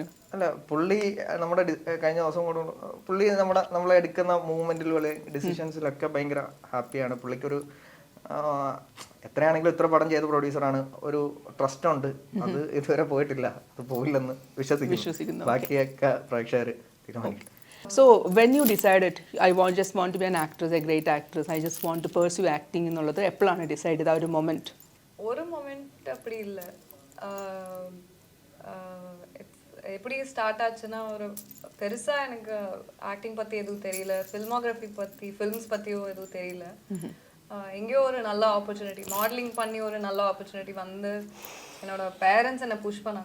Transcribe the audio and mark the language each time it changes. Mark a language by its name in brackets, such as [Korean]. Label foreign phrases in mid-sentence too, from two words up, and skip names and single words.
[Malayalam] അല്ല, പുള്ളി നമ്മുടെ കഴിഞ്ഞ ദിവസം കൂടെ പുള്ളി നമ്മളെ എടുക്കുന്ന മൂവ്മെന്റിൽ ഡിസിഷൻസിലൊക്കെ ഭയങ്കര ഹാപ്പിയാണ്. പുള്ളിക്കൊരു എത്രയാണെങ്കിലും ഇത്ര പടം ചെയ്ത പ്രൊഡ്യൂസറാണ്, ഒരു ട്രസ്റ്റ് ഉണ്ട്. അത് ഇതുവരെ പോയിട്ടില്ല, അത് പോയില്ലെന്ന് വിശ്വസിക്കുന്നു. ബാക്കിയൊക്കെ പ്രേക്ഷകർ തീരുമാനിക്കും. [English] So when you decided just want to be an actress, a great actress, I just want to pursue acting [Malayalam] എന്നുള്ളത് എപ്പോഴാണ് ഡിസൈഡ് ചെയ്ത ഒരു മൊമെന്റ്? ഒരു മൊമെന്റ് [Tamil] அப்படி இல்ல. எப்படி ஸ்டார்ட் ஆச்சுன்னா, ஒரு பெருசா எனக்கு ஆக்டிங் பத்தி எதுவும் தெரியல, ஃபில்மோகிராஃபி பத்தி ஃபிலிம்ஸ் பத்தியும் எதுவும் தெரியல. எங்கேயோ ஒரு நல்ல ஆப்பர்ச்சுனிட்டி, மாடலிங் பண்ணி ஒரு நல்ல ஆப்பர்ச்சுனிட்டி வந்து என்னோட பேரண்ட்ஸ் என்னை புஷ் பண்ணாங்க.